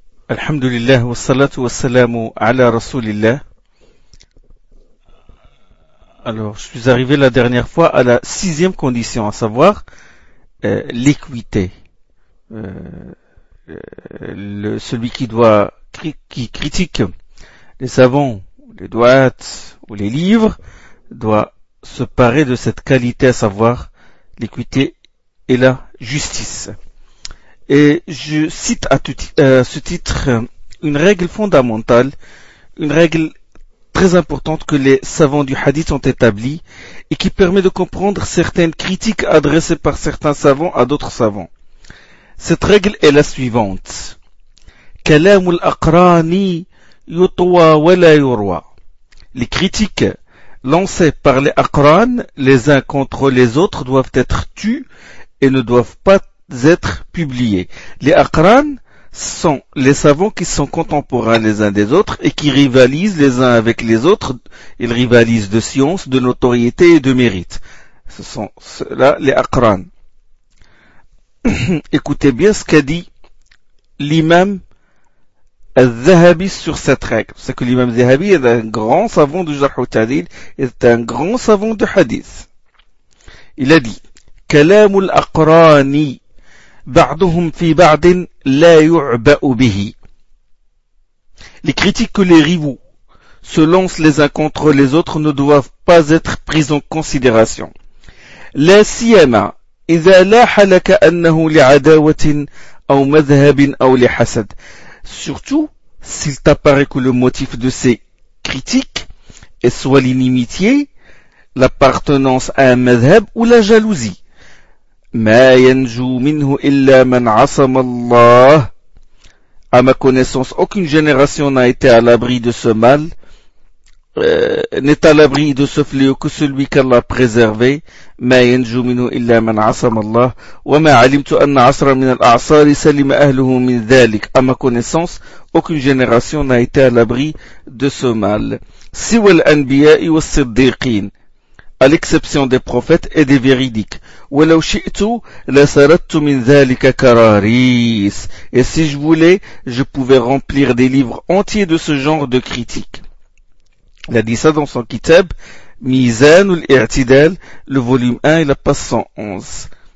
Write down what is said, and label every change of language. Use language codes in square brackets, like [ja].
[ar] الحمد لله والصلاة والسلام على رسول الله. [fr] Alors, je suis arrivé la dernière fois à la sixième condition, à savoir l'équité. Celui qui doit qui critique les savants, les douates ou les livres doit se parer de cette qualité, à savoir l'équité et la justice. Et je cite à ce titre une règle fondamentale, une règle très importante que les savants du hadith ont établie et qui permet de comprendre certaines critiques adressées par certains savants à d'autres savants. Cette règle est la suivante. [ar] كلام الأقران يطوى ولا يروى. [fr] Les critiques lancées par les أقران, les uns contre les autres, doivent être tues et ne doivent pas être publiés. Les Aqran sont les savants qui sont contemporains les uns des autres et qui rivalisent les uns avec les autres. Ils rivalisent de science, de notoriété et de mérite. Ce sont ceux-là les Aqran. Écoutez bien ce qu'a dit l'imam Al-Zahabi sur cette règle. C'est que l'imam Zahabi est un grand savant du Jarh al-Ta'dil, est un grand savant du Hadith. Il a dit [ar] « Kalam al-Aqrani » بعضهم في بعض لا يعبأ به. [fr] Les critiques que les rivaux se lancent les uns contre les autres ne doivent pas être prises en considération. [ar] لا سيما إذا لاح لك أنه لعداوة أو مذهب أو لحسد. [fr] Surtout s'il t'apparaît que le motif de ces critiques est soit l'inimitié, l'appartenance à un madhhab ou la jalousie. [ar] ما ينجو منه إلا من عصم الله. [fr] À ma connaissance, aucune génération n'a été à l'abri de ce mal, n'est à l'abri de ce fléau que celui qu'Allah a préservé. [ar] ما ينجو منه إلا من عصم الله. وما علمت أن عصر من الأعصار سلم أهله من ذلك. [fr] À ma connaissance, aucune génération n'a été à l'abri de ce mal. [ar] سوى الأنبياء والصديقين. [fr] À l'exception des prophètes et des véridiques. [ar] وَلَوْ شِئْتُ لَسَرَدْتُ مِنْ ذَلِكَ كَرَارِيسِ. [fr] Et si je voulais, je pouvais remplir des livres entiers de ce genre de critiques. Il a dit ça dans son kitab, مِيزَانُ الْإِعْتِدَالِ, le volume 1 et la page 111.